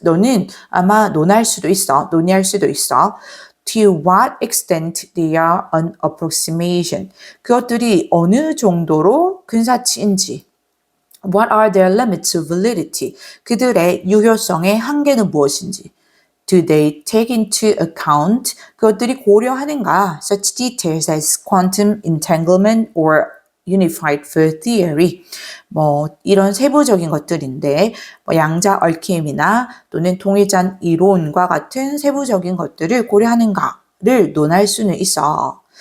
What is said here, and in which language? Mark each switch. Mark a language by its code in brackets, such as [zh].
[ko] 너는 아마 논할 수도 있어. 논의할 수도 있어. [en] To what extent they are an approximation. [ko] 그것들이 어느 정도로 근사치인지. [en] What are their limits to validity? [ko] 그들의 유효성의 한계는 무엇인지. [en] Do they take into account? [ko] 그것들이 고려하는가? [en] Such details as quantum entanglement or unified field theory. [ko] 이런 세부적인 것들인데, 양자 얽힘이나 또는 통일장 이론과 같은 세부적인 것들을 고려하는가를 논할 수는 있어.